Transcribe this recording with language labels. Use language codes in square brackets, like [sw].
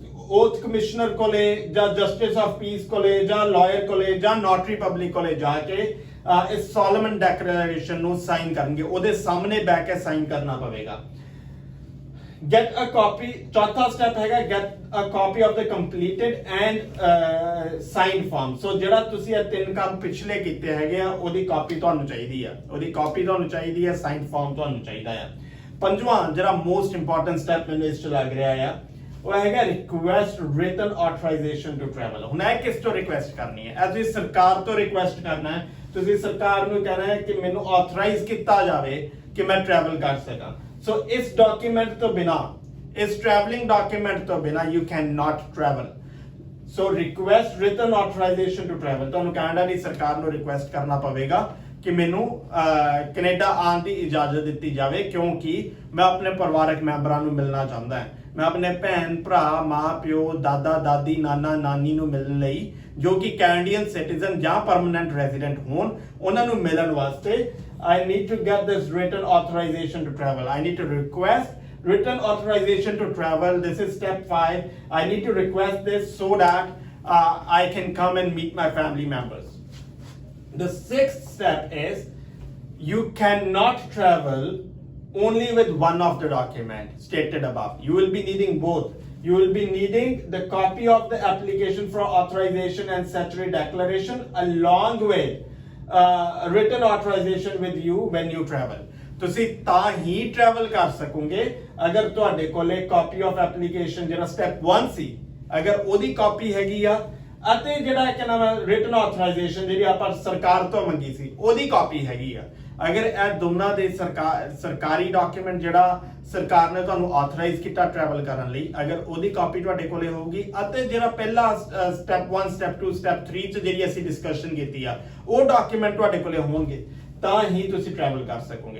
[pa] ਓਥ commissioner ਕੋਲੇ ਜਾਂ justice of piece ਕੋਲੇ ਜਾਂ ਲਾਇਰ ਕੋਲੇ ਜਾਂ ਨੋਟਰੀ ਪਬਲਿਕ ਕੋਲੇ ਜਾ ਕੇ ਇਸ ਸੋਲਮਨ ਡੈਕਲੇਰੇਸ਼ਨ ਨੂੰ ਸਾਈਨ ਕਰਨਗੇ। ਉਹਦੇ ਸਾਹਮਣੇ ਬੈਠ ਕੇ ਸਾਈਨ ਕਰਨਾ ਪਵੇਗਾ। [en] Get a copy. [pa] ਚੌਥਾ ਸਟੈਪ ਹੈਗਾ [en] get a copy of the completed and signed form. [pa] So ਜਿਹੜਾ ਤੁਸੀਂ ਇਹ ਤਿੰਨ ਕੰਮ ਪਿਛਲੇ ਕੀਤੇ ਹੈਗੇ ਆ, ਉਹਦੀ ਕਾਪੀ ਤੁਹਾਨੂੰ ਚਾਹੀਦੀ ਆ, ਉਹਦੀ ਕਾਪੀ ਤੁਹਾਨੂੰ ਚਾਹੀਦੀ ਹੈ, ਸਾਈਨਡ ਫਾਰਮ ਤੁਹਾਨੂੰ ਚਾਹੀਦਾ ਆ। ਪੰਜਵਾਂ ਜਿਹੜਾ ਮੋਸਟ ਇੰਪੋਰਟੈਂਟ ਸਟੈਪ ਮੈਨੂੰ ਇਸ 'ਚ ਲੱਗ ਰਿਹਾ ਆ, ਉਹ ਹੈਗਾ ਰਿਕੁਐਸਟ ਰਿਟਨ ਆਥੋਰਾਈਜ਼ੇਸ਼ਨ ਟੂ ਟਰੈਵਲ। ਹੁਣ ਇਹ ਕਿਸ ਤੋਂ ਰਿਕੁਐਸਟ ਕਰਨੀ ਹੈ? ਤੁਸੀਂ ਸਰਕਾਰ ਤੋਂ ਰਿਕੁਐਸਟ ਕਰਨਾ ਹੈ। ਤੁਸੀਂ ਸਰਕਾਰ ਨੂੰ ਕਹਿਣਾ ਹੈ ਕਿ ਮੈਨੂੰ ਆਥੋਰਾਈਜ਼ ਕੀਤਾ ਜਾਵੇ ਕਿ ਮੈਂ ਟਰੈਵਲ ਕਰ ਸਕਾਂ। ਸੋ ਇਸ ਡਾਕੂਮੈਂਟ ਤੋਂ ਬਿਨਾ, ਇਸ ਟਰੈਵਲਿੰਗ ਡਾਕੂਮੈਂਟ ਤੋਂ ਬਿਨਾ [en] You can not travel. [pa] So request written ਆਥੋਰਾਈਜ਼ੇਸ਼ਨ to travel, ਤੁਹਾਨੂੰ ਕੈਨੇਡਾ ਦੀ ਸਰਕਾਰ ਨੂੰ ਰਿਕੁਐਸਟ ਕਰਨਾ ਪਵੇਗਾ ਕਿ ਮੈਨੂੰ ਕੈਨੇਡਾ ਆਉਣ ਦੀ ਇਜਾਜ਼ਤ ਦਿੱਤੀ ਜਾਵੇ, ਕਿਉਂਕਿ ਮੈਂ ਆਪਣੇ ਪਰਿਵਾਰਕ ਮੈਂਬਰਾਂ ਨੂੰ ਮਿਲਣਾ ਚਾਹੁੰਦਾ ਹਾਂ। ਮੈਂ ਆਪਣੇ ਭੈਣ ਭਰਾ, ਮਾਂ ਪਿਓ, ਦਾਦਾ ਦਾਦੀ, ਨਾਨਾ ਨਾਨੀ ਨੂੰ ਮਿਲਣ ਲਈ, ਜੋ ਕਿ ਕੈਨੇਡੀਅਨ ਸਿਟੀਜ਼ਨ ਜਾਂ ਪਰਮਨੈਂਟ ਰੈਜ਼ੀਡੈਂਟ ਹੋਣ, ਉਹਨਾਂ ਨੂੰ ਮਿਲਣ ਵਾਸਤੇ [en] I need to get this written authorization to travel. I need to request written authorization to travel. This is step 5. I need to request this so that I can come and meet my family members. The sixth step is you cannot travel only with one of the document stated above. You will be needing both. You will be needing the copy of the application for authorization and statutory declaration along with written authorization with you when you travel. [pa] ਤੁਸੀਂ ਤਾਂ ਹੀ travel ਕਰ ਸਕੋਗੇ ਅਗਰ ਤੁਹਾਡੇ ਕੋਲੇ copy of application, ਜਿਹੜਾ step 1 ਸੀ, ਅਗਰ ਉਹਦੀ ਕਾਪੀ ਹੈਗੀ ਆ, ਅਤੇ ਜਿਹੜਾ ਕਿ ਨਾਮ ਰਿਟਨ ਆਥੋਰਾਈਜ਼ੇਸ਼ਨ ਜਿਹੜੀ ਆਪਾਂ ਸਰਕਾਰ ਤੋਂ ਮੰਗੀ ਸੀ, ਉਹਦੀ ਕਾਪੀ ਹੈਗੀ ਆ। ਅਗਰ ਇਹ ਦੋਨਾਂ ਦੇ ਸਰਕਾਰੀ ਡਾਕੂਮੈਂਟ ਜਿਹੜਾ ਸਰਕਾਰ ਨੇ ਤੁਹਾਨੂੰ ਆਥੋਰਾਈਜ਼ ਕੀਤਾ ਟਰੈਵਲ ਕਰਨ ਲਈ, ਅਗਰ ਉਹਦੀ ਕਾਪੀ ਤੁਹਾਡੇ ਕੋਲੇ ਹੋਊਗੀ, ਅਤੇ ਜਿਹੜਾ ਪਹਿਲਾ ਸਟੈਪ 1, ਸਟੈਪ 2, ਸਟੈਪ 3 ਚ ਜਿਹੜੀ ਅਸੀਂ ਡਿਸਕਸ਼ਨ ਕੀਤੀ ਆ, ਉਹ ਡਾਕੂਮੈਂਟ ਤੁਹਾਡੇ ਕੋਲੇ ਹੋਣਗੇ, ਤਾਂ ਹੀ ਤੁਸੀਂ ਟਰੈਵਲ ਕਰ ਸਕੋਗੇ।